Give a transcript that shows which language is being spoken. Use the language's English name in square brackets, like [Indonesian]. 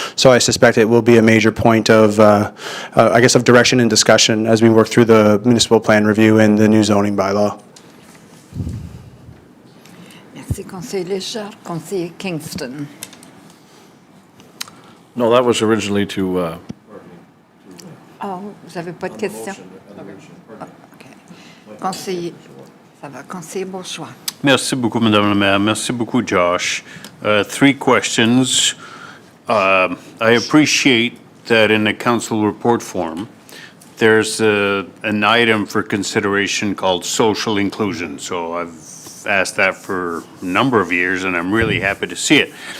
[English] So I suspect it will be a major point of I guess, of direction and discussion as we work through the municipal plan review and the new zoning bylaw. [French] Merci, Conseiller Léger. Conseiller Kingston. [English] No, that was originally to, [French] Oh, vous n'avez pas de question? Ah, OK. Conseiller, ça va. Conseiller Bourgeois. Merci beaucoup, Madame la Maire. Merci beaucoup, Josh. 3 questions. [English] I appreciate that in the council report form, there's an item for consideration called social inclusion. So I've asked that for a number of years, and I'm really happy to see it.